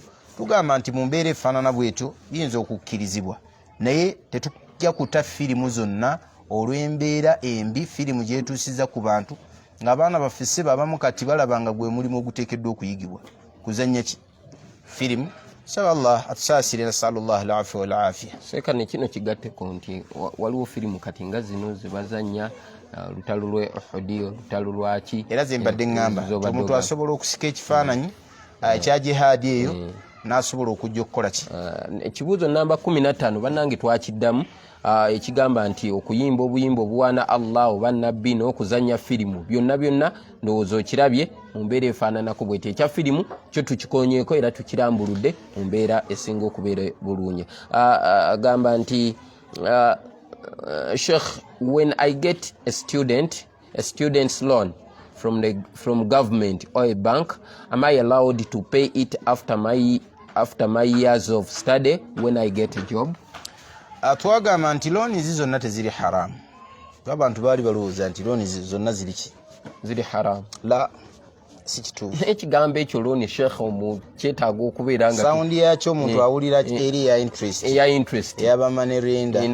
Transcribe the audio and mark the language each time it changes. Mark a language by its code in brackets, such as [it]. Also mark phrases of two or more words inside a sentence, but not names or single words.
[lg] Tugamba nti mu mbeera efaanana bwetyo biyinza okukkirizibwa, naye tetujja kuta firimu zonna olw'embeera embi firimu gyetuusiza ku bantu ng'abaana baffe ssebo abamu kati balabanga gwe mulimu oguteekeddwa okuyigibwa kuzannya firimu. Saba Allah atusaasire, [ar] نسأل الله العفو والعافية. [lg] Seka ne kino kigatteko nti waliwo firimu kati nga zino ze bazannya lutalo lwe Uhudi, lutalo lwaki, era ze mbadde ngamba omuntu asobola okusika ekifaananyi ekya jihaadi eyo n'asobola okujja okukola ki. Ekibuuzo namba 15 bannange twakiddamu, ekigamba nti okuyimba obuyimba obuwaana Allah oba nabbi n'okuzannya firimu byonna ndowooza okirabye mu mbeera efaananako bwete. Ekya firimu kyo tukikonyeeko era tukirambuludde mu mbeera esinga okubeera bulungi. Agamba nti Sheikh, [en] when I get a student's loan from government or a bank, am I allowed to pay it after my years of study when I get a job? [lg] Twagamba nti looni zonna teziri haramu. Abantu baali balowooza nti looni zonna ziri haramu. La, si kituufu. Ekigambo ekyo looni Sheikh kyetaaga okubeera nga saundi yakyo omuntu awulira eri eya interest ey'abamanerenda,